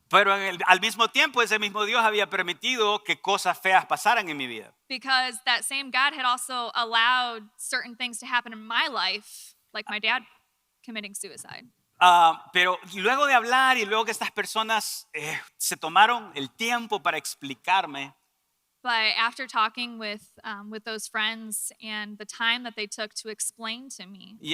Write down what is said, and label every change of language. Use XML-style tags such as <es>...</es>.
<es>Pero al mismo tiempo, ese mismo Dios había permitido que cosas feas pasaran en mi vida.</es> <en>Because that same God had also allowed certain things to happen in my life, like my dad committing suicide.</en> <es>Pero luego de hablar y luego que estas personas se tomaron el tiempo para explicarme,</es> <en>But after talking with those friends and the time that they took to explain to me,</en>